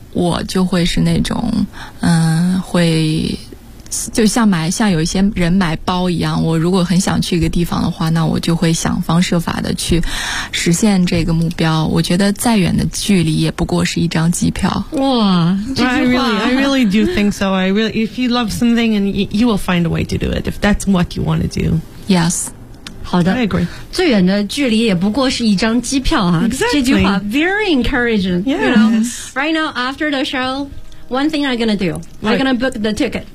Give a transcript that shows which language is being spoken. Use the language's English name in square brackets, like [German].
[Chinese] 我就会是那种会就像买像有一些人买包一样，我如果很想去一个地方的话，那我就会想方设法的去实现这个目标。我觉得再远的距离也不过是一张机票。哇，这句话 [English] I really do think so. I really, if you love something and you will find a way to do it if that's what you want to do. Yes. [Chinese] 好的 [English] I agree. [Chinese] 最远的距离也不过是一张机票啊。 [English] Exactly. [Chinese] 这句话 [English] very encouraging. Yes. You know, right now after the show,One thing I'm gonna do,、right. I'm gonna book the ticket.